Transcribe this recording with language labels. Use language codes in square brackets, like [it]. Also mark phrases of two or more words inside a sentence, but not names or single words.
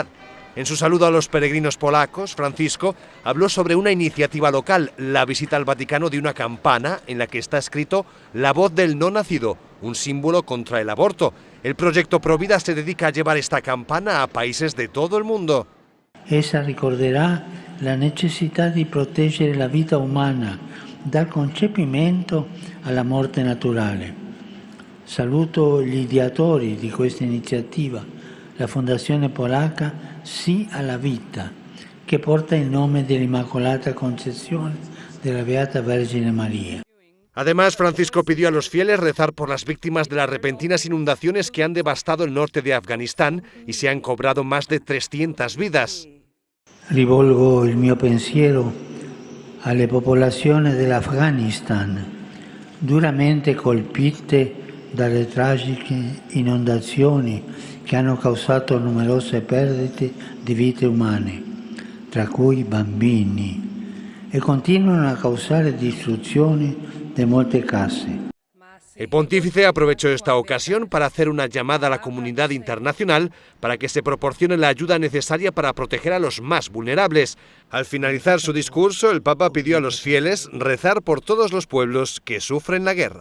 [es] En su saludo a los peregrinos polacos, Francisco habló sobre una iniciativa local, la visita al Vaticano de una campana en la que está escrito "La voz del no nacido", un símbolo contra el aborto. El proyecto Provida se dedica a llevar esta campana a países de todo el mundo. [it] Essa ricorderà la necessità di proteggere la vita umana dal concepimento alla morte naturale. Saluto gli ideatori di questa iniziativa, la Fondazione Polacca Sì alla Vita, che porta il nome dell'Immacolata Concezione della Beata Vergine María. [es] Además, Francisco pidió a los fieles rezar por las víctimas de las repentinas inundaciones que han devastado el norte de Afganistán y se han cobrado más de 300 vidas. [it] Rivolgo il mio pensiero alle popolazioni dell'Afghanistan, duramente colpite dalle tragiche inondazioni che hanno causato numerose perdite di vite umane, tra cui bambini, e continuano a causare distruzioni di molte case. [es] El pontífice aprovechó esta ocasión para hacer una llamada a la comunidad internacional para que se proporcione la ayuda necesaria para proteger a los más vulnerables. Al finalizar su discurso, el Papa pidió a los fieles rezar por todos los pueblos que sufren la guerra.